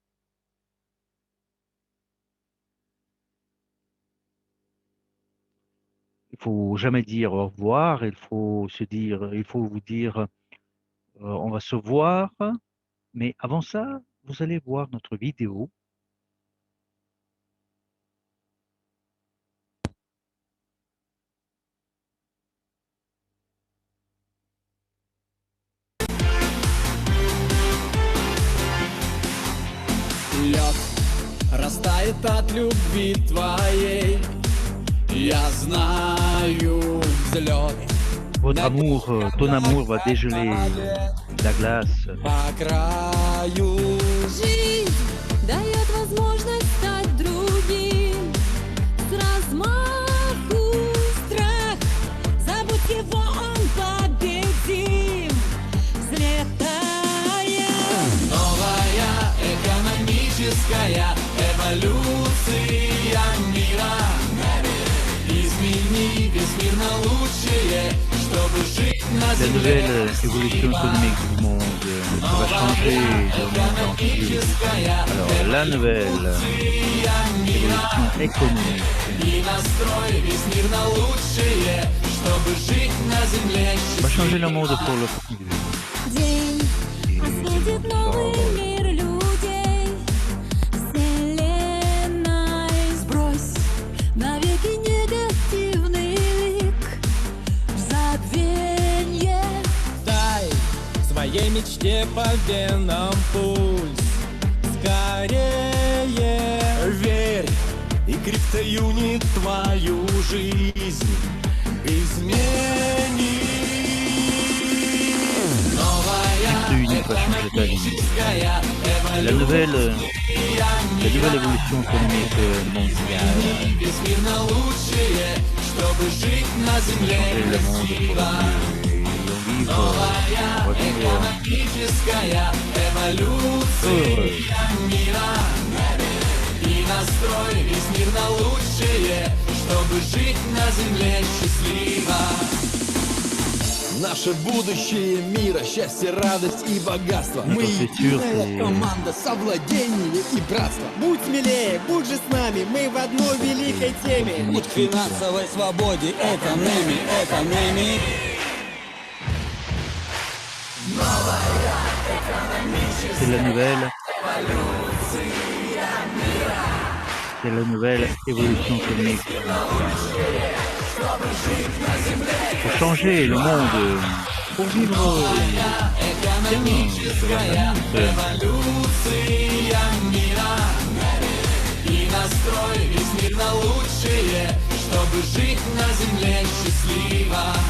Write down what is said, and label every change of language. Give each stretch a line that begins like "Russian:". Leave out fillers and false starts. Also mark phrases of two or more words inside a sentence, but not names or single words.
French: Il faut jamais dire au revoir. Il faut vous dire, on va se voir. Mais avant ça, vous allez voir notre vidéo.
Russian: Лед растает от любви твоей. Я знаю взлет.
French: Votre amour, ton amour va dégeler la glace.
Russian: По краю Жизнь дает возможность стать другим. С размаху страх, забудь его, он победим. Взлетая. новая экономическая эволюция мира. Измени весь мир на лучшее, чтобы жить на
French: La
Russian: земле.
French: nouvelle évolution économique du monde ça va changer le monde entier. Alors, la nouvelle évolution économique
Russian: И настрой весь мир на лучшее, чтобы жить на земле
French: va changer le
Russian: счастливо.
French: monde pour le mieux.
Russian: День
French: Et
Russian: осветит
French: ça
Russian: новый
French: va-
Russian: мир людей. Вселенной сбрось навеки негативный лик. В забвенье. Дай своей мечте по венам пульс. Скорее верь, и криптоюнит твою жизнь измени. Новая
French: Crypto-Unit va changer ta vie.
Russian: экономическая
French: La nouvelle évolution économique mondiale
Russian: весь мир на лучшее, чтобы жить на земле
French: changer le monde pour le mieux. Et on va vivre
Russian: экономическая эволюция
French: heureux.
Russian: мира. И настрой весь мир на лучшее, чтобы жить на земле счастливо. Наше будущее мира, счастье, радость и богатство. Мы
French: Notre futur,
Russian: единая
French: c'est-
Russian: команда, совладение и братство. Будь смелее, будь же с нами, мы в одной великой теме. Путь к финансовой свободе — это Неми, это Неми.
French: C'est la nouvelle. C'est la nouvelle évolution cosmique. Pour changer le monde, pour vivre bien sur la planète.
Russian: Эволюция мира и настрой весь мир на лучшее, чтобы жить на земле счастливо.